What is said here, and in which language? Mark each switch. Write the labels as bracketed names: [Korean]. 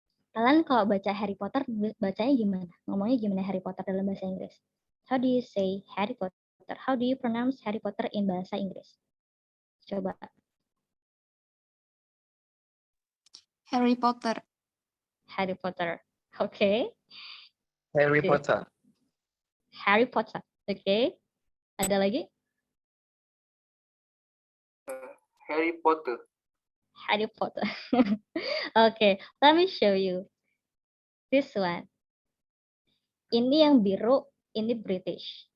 [Indonesian] Kalian kalau baca Harry Potter, bacanya gimana? Ngomongnya gimana Harry Potter dalam bahasa Inggris? [English] How do you say Harry Potter? How do you pronounce Harry Potter in [Indonesian] bahasa Inggris? Coba. [English] Harry Potter. Harry Potter. Oke. Okay. Harry Potter. Harry Potter. Oke. Okay. Ada lagi? Harry Potter. Harry Potter. Okay, let me show you this one. [Indonesian] Ini yang biru, ini British.